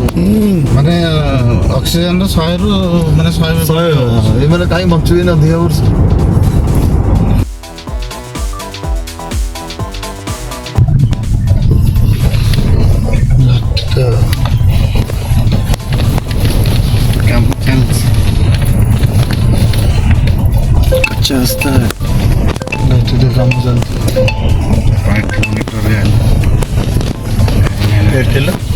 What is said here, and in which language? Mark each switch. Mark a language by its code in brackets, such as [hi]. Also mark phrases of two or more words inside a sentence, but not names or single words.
[or] ମାନେ ଅକ୍ସିଜେନର 100ରୁ ମାନେ 100 ଏମାନେ କାହିଁ ବଞ୍ଚିବେନି ଅଧିକା ବର୍ଷ। କାମ ଚାଲିଛି। [hi] अच्छा रास्ता है। [or] ଲାଇଟ୍ରେ କାମ ଚାଲିଛି। 5 କିଲୋମିଟର କିଲୋ